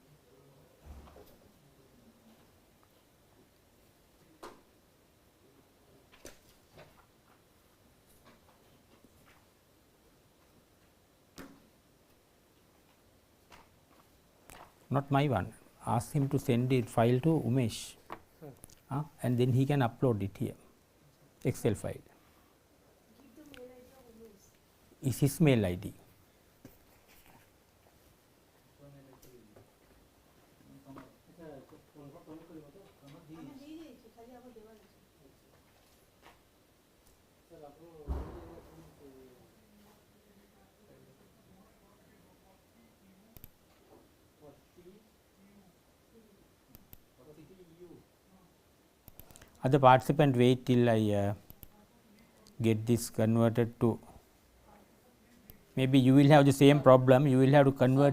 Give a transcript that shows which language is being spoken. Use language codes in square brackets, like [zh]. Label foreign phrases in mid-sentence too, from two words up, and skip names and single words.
[en] Not my one, ask him to send the file to Umesh, and then he can upload it here, Excel file. Give the mail ID of Umesh. Is his mail ID. [or] ଆମେ ଦେଇଦେଇଛୁ ଖାଲି ଆମ ଦେବାର ଅଛି। [hi] सर आपको [en] Other participant, wait till I get this converted to, maybe you will have the same problem, you will have to convert.